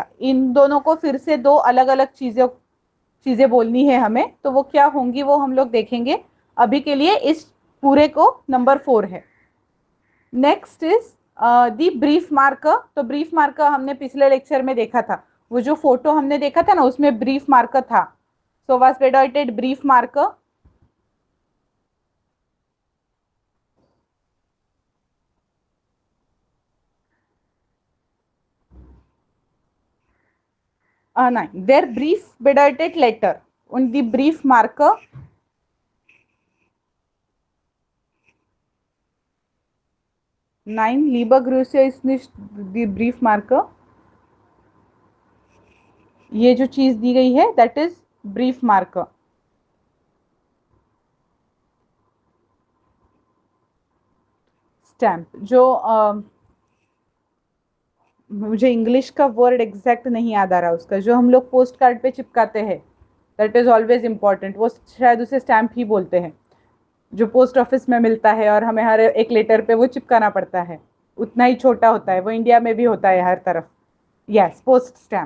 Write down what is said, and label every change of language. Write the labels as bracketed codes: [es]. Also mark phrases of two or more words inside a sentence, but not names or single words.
[hi] इन दोनों को फिर से दो अलग अलग चीजें बोलनी है हमें, तो वो क्या होंगी वो हम लोग देखेंगे। अभी के लिए इस पूरे को नंबर 4 है। [en] next is [de] die Briefmarke. [hi] तो [de] Briefmarke [hi] हमने पिछले लेक्चर में देखा था, वो जो फोटो हमने देखा था ना उसमें [de] Briefmarke [hi] था। [de] सो was bedeutet Briefmarke, nein, der Brief bedeutet Letter und die Briefmarke nein, liebe Grüße ist nicht die Briefmarke, [hi] ये जो चीज दी गई है [en] that is [de] Briefmarke. [hi] स्टैम्प, जो मुझे इंग्लिश का वर्ड एग्जैक्ट नहीं याद आ रहा उसका, जो हम लोग [en] post card [hi] पे चिपकाते हैं [en] that is always important, [hi] वो शायद उसे स्टैम्प ही बोलते हैं, जो [en] post office [hi] में मिलता है और हमें हर एक लेटर पे वो चिपकाना पड़ता है, उतना ही छोटा होता है, वो इंडिया में भी होता है हर तरफ, [en] yes post stamp.